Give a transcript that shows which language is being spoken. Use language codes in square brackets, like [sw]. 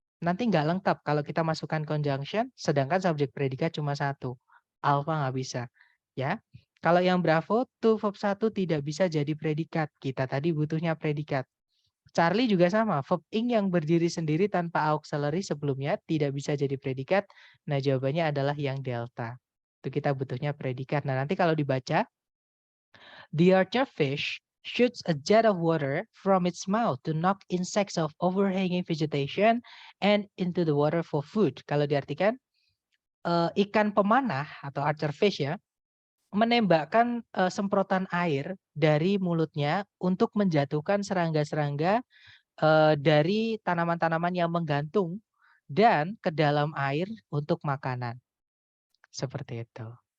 [id] Nanti nggak lengkap kalau kita masukkan conjunction, sedangkan subjek predikat cuma satu. Alpha nggak bisa. Ya. Kalau yang bravo, to verb 1 tidak bisa jadi predikat. Kita tadi butuhnya predikat. Charlie juga sama. Verb ing yang berdiri sendiri tanpa auxiliary sebelumnya tidak bisa jadi predikat. Nah, jawabannya adalah yang delta. Itu kita butuhnya predikat. Nah, nanti kalau dibaca, [en] the archer fish shoots a jet of water from its mouth to knock insects of overhanging vegetation and into the water for food. [id] Kalau diartikan, ikan pemanah atau archer fish ya, menembakkan semprotan air dari mulutnya untuk menjatuhkan serangga-serangga dari tanaman-tanaman yang menggantung dan ke dalam air untuk makanan. Seperti itu.